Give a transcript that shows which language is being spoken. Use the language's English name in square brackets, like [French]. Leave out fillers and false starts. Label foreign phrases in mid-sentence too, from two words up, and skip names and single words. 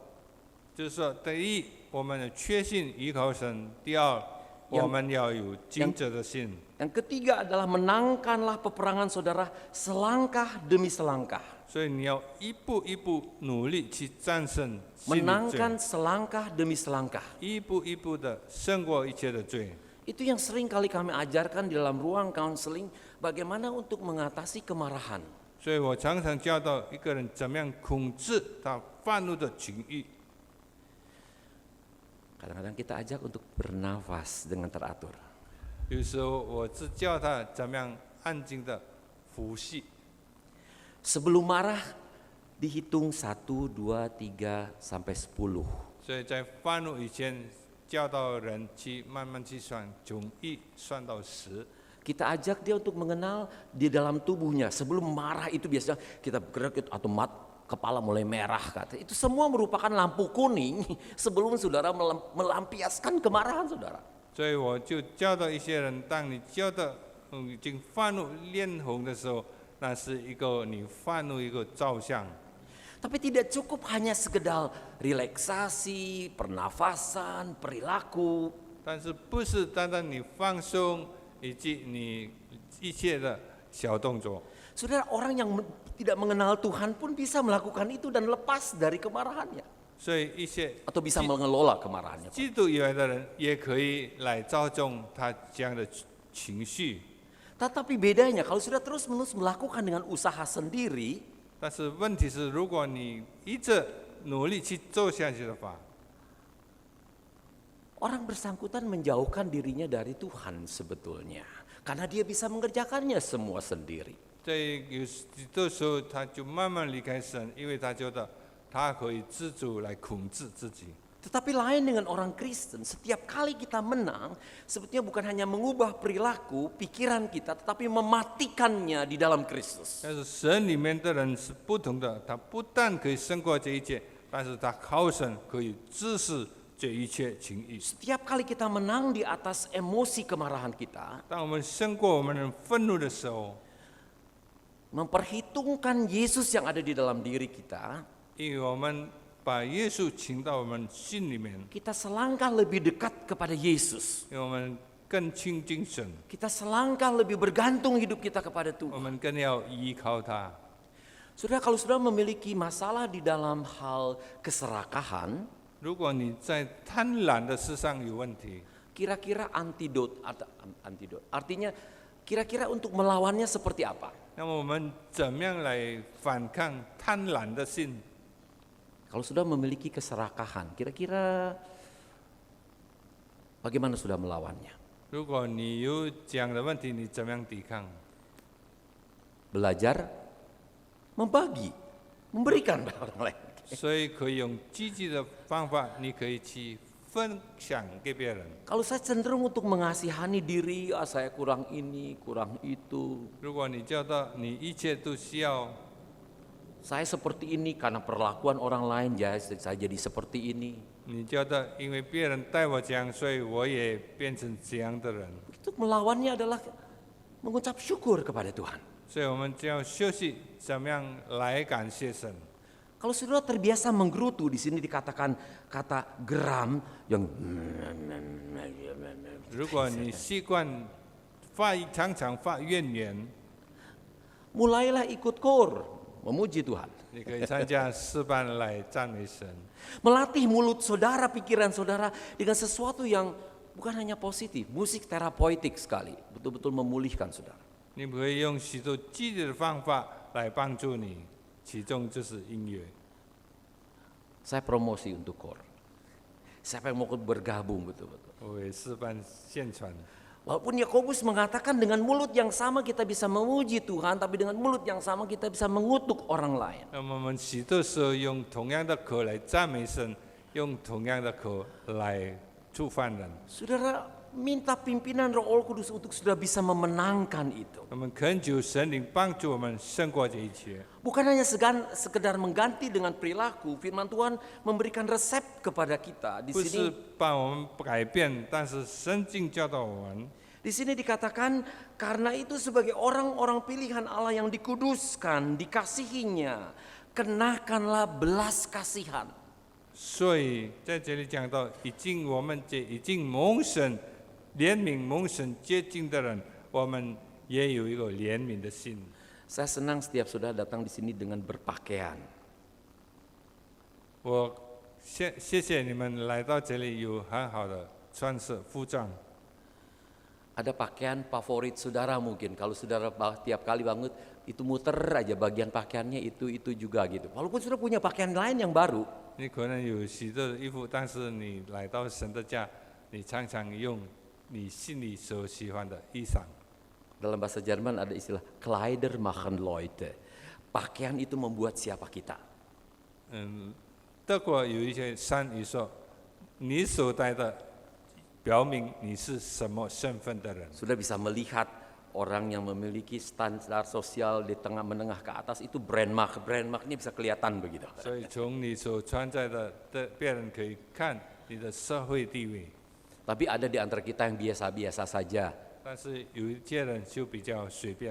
[Chinese] 就是说，第一，我们确信依靠神；第二，我们要有尽责的心； [Indonesian] Yang ketiga adalah menangkanlah peperangan saudara selangkah demi selangkah. [Chinese] 所以你要一步一步努力去战胜心里罪， [Indonesian] Menangkan selangkah demi selangkah. [Chinese] 一步一步的胜过一切的罪。 [Indonesian] Itu yang sering kali kami ajarkan di dalam ruang counseling, bagaimana untuk mengatasi kemarahan. [Chinese] 所以我常常教导一个人怎么样控制他愤怒的情欲。 [Indonesian] Kadang-kadang kita ajak untuk bernafas dengan teratur. [Chinese] 有时候我只教他怎么样安静的呼吸。 [Indonesian] Sebelum marah, dihitung 1, 2, 3, sampai 10. [Chinese] 所以在愤怒以前，教导人去慢慢去算，从1算到10。 [Indonesian] Kita ajak dia untuk mengenal di dalam tubuhnya. Sebelum marah itu biasanya kita bergerak atau kepala mulai merah. Kata. Itu semua merupakan lampu kuning sebelum saudara melampiaskan kemarahan saudara. [Chinese] 所以我就教导一些人，当你教导已经愤怒脸红的时候，那是一个你愤怒一个照相。 [Indonesian] Tapi tidak cukup hanya sekedar relaksasi, pernafasan, perilaku. [Chinese] 但是不是单单你放松以及你一切的小动作。 [Indonesian] Saudara, orang yang tidak mengenal Tuhan pun bisa melakukan itu dan lepas dari kemarahannya. [Chinese] 所以一些 [Indonesian] Atau bisa mengelola kemarahannya. [Chinese] 基督以外的人也可以来照重他这样的情绪。 [Indonesian] Tetapi bedanya kalau sudah terus-menerus melakukan dengan usaha sendiri, [Chinese] 但是问题是，如果你一直努力去做下去的话， [Indonesian] orang bersangkutan menjauhkan dirinya dari Tuhan sebetulnya. Karena dia bisa mengerjakannya semua sendiri. [Chinese] 在有许多时候，他就慢慢离开神，因为他觉得他可以自主来控制自己。 [Indonesian] Tetapi lain dengan orang Kristen, setiap kali kita menang, sebetulnya bukan hanya mengubah perilaku, pikiran kita, tetapi mematikannya di dalam Kristus. [Chinese] 但是神里面的人是不同的，他不但可以胜过这一切，但是他靠神可以治死这一切情欲。 [Indonesian] Setiap kali kita menang di atas emosi kemarahan kita, [Chinese] 当我们胜过我们的愤怒的时候， [Indonesian] memperhitungkan Yesus yang ada di dalam diri kita, [Chinese] 因为我们把耶稣请到我们心里面， [Indonesian] kita selangkah lebih dekat kepada Yesus. [Chinese] 因为我们更亲近神， [Indonesian] Kita selangkah lebih bergantung hidup kita kepada [Chinese] 我 [Indonesian] Tuhan. [Chinese] 们更要依靠他。 [Indonesian] Saudara, kalau saudara memiliki masalah di dalam hal keserakahan, [Chinese] 如果你在贪婪的事上有问题， [Indonesian] kira-kira antidot, artinya kira-kira untuk melawannya seperti apa? [Chinese] 那么我们怎么样来反抗贪婪的心？ [Indonesian] Kalau sudah memiliki keserakahan, kira-kira bagaimana sudah melawannya? [Chinese] 如果你有这样的问题，你怎么样抵抗？ [Indonesian] Belajar membagi, memberikan pada orang lain. [Chinese] 所以可以用积极的方法，你可以去分享给别人。 [Indonesian] Kalau saya cenderung untuk mengasihani diri, saya kurang ini, kurang itu. [Chinese] 如果你觉得你一切都需要， [Indonesian] Saya seperti ini karena perlakuan orang lain, saya jadi seperti ini. [Chinese] 你觉得因为别人待我这样，所以我也变成这样的人。 [Indonesian] Itu melawannya adalah mengucap syukur kepada Tuhan. [Chinese] 所以我们就要学习怎么样来感谢神。 [Indonesian] Kalau saudara terbiasa menggerutu, di sini dikatakan kata geram yang [Chinese] 如果你习惯常常发怨言， [Indonesian] mulailah ikut kor, memuji Tuhan. [Chinese] 你可以参加诗班来赞美神。 [Indonesian] Melatih mulut saudara, pikiran saudara dengan sesuatu yang bukan hanya positif, musik terapeutik sekali, betul-betul memulihkan saudara. [Chinese] 你可以用许多积极的方法来帮助你，其中就是音乐。 [Indonesian] Saya promosi untuk kor. Siapa yang mau bergabung betul-betul. [Chinese] 为诗班宣传。 [Indonesian] Walaupun Yakobus mengatakan dengan mulut yang sama kita bisa memuji Tuhan, tapi dengan mulut yang sama kita bisa mengutuk orang lain. [Chinese] 那么我们许多时候用同样的口来赞美神，用同样的口来触犯人。 [Indonesian] Saudara minta pimpinan Roh Kudus untuk sudah bisa memenangkan itu. [Chinese] 我们恳求神灵帮助我们胜过这一切， [Indonesian] Bukan hanya sekedar mengganti dengan perilaku, firman Tuhan memberikan resep kepada kita. Di [Chinese] 不是 [Indonesian] sini [Chinese] 把我们改变，但是圣经教导我们。 [Indonesian] di sini dikatakan karena itu sebagai orang-orang pilihan Allah yang dikuduskan, dikasihinya, kenakanlah belas kasihan. [Chinese] 所以在这里讲到，我们这已经蒙神怜悯、蒙神接近的人，我们也有一个怜悯的心。 [Indonesian] Saya senang setiap saudara datang di sini dengan berpakaian. [Chinese] 我谢谢你们来到这里有很好的穿饰服装。 [Indonesian] Ada pakaian favorit saudara mungkin. Kalau saudara tiap kali bangun itu muter aja bagian pakaiannya itu juga gitu. Walaupun saudara punya pakaian lain yang baru. [Chinese] 你可能有许多的衣服，但是你来到神的家，你常常用你心里所喜欢的衣裳。 [Indonesian] Dalam bahasa Jerman ada istilah [German] Kleider machen Leute. [Indonesian] Pakaian itu membuat siapa kita. [Chinese] 德国有一些善语说，你所戴的表明你是什么身份的人。 [Indonesian] Sudah bisa melihat orang yang memiliki standar sosial di tengah menengah ke atas itu brand marknya bisa kelihatan begitu. [Chinese] 所以从你所穿戴的，别人可以看你的社会地位。 [Indonesian] Tapi ada di antara kita yang biasa-biasa saja, [Chinese] 但是有一些人就比较随便，